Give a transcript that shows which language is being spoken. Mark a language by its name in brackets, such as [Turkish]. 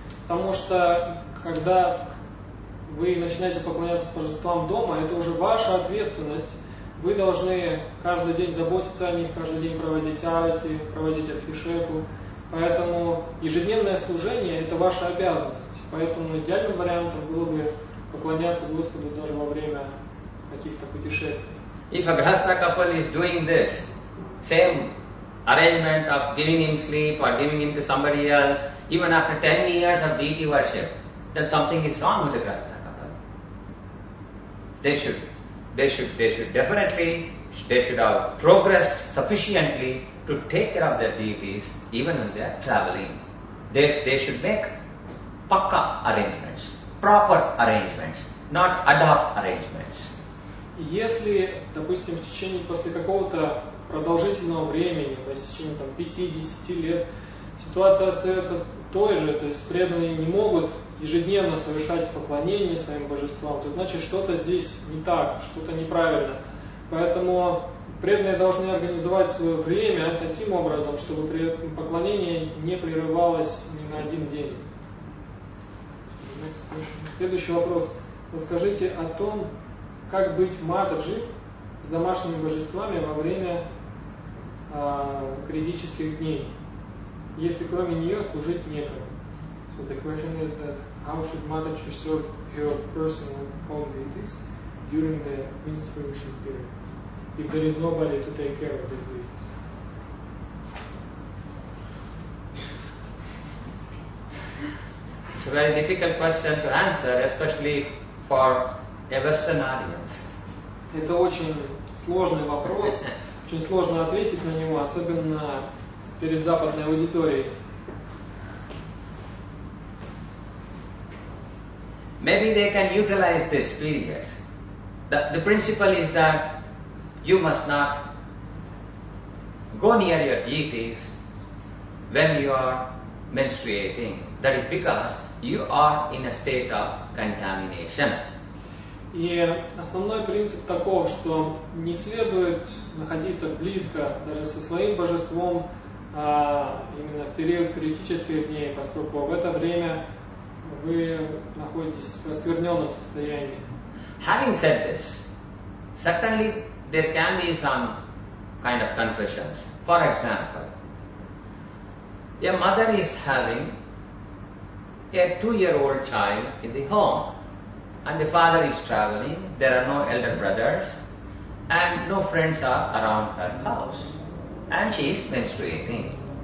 [Russian] Потому что, когда вы начинаете поклоняться божествам дома, это уже ваша ответственность вы должны каждый день заботиться о них, каждый день проводить арати, проводить абхишеку. Поэтому ежедневное служение – это ваша обязанность. Поэтому идеальным вариантом было бы поклоняться Господу даже во время каких-то путешествий. [English] If a grahastha couple is doing this, same arrangement of giving him sleep or giving him to somebody else, even after 10 years of deity worship, then something is wrong with the grahastha couple. They should definitely have progressed sufficiently to take care of their deities even when they are traveling. They should make pakka arrangements, proper arrangements, not ad hoc arrangements. [Russian] Если, допустим, в течение после какого-то продолжительного времени, по истечении 5-10 лет, ситуация остается той же, то есть преданные не могут ежедневно совершать поклонение своим божествам, то значит что-то здесь не так, что-то неправильно. Поэтому преданные должны организовать свое время таким образом, чтобы поклонение не прерывалось ни на один день. Следующий вопрос. Расскажите о том, как быть матаджи с домашними божествами во время критических дней, если кроме нее служить некому. [English] So the question is that how should Mataji serve her personal own deities during the menstruation period, if there is nobody to take care of the deities? It's a very difficult question to answer, especially for a Western audience. [Russian] Это очень сложный вопрос, очень сложно ответить на него, особенно перед западной аудиторией. [English] Maybe they can utilize this period. The principle is that you must not go near your deities when you are menstruating. That is because you are in a state of contamination. [Russian] И основной принцип таков, что не следует находиться близко даже со своим божеством именно в период критических дней, поскольку в это время вы находитесь в оскверненном состоянии. [English] Having said this, certainly there can be some kind of concessions. For example, a mother is having a 2-year-old child in the home, and the father is traveling, there are no elder brothers, and no friends are around her house, and she is menstruating.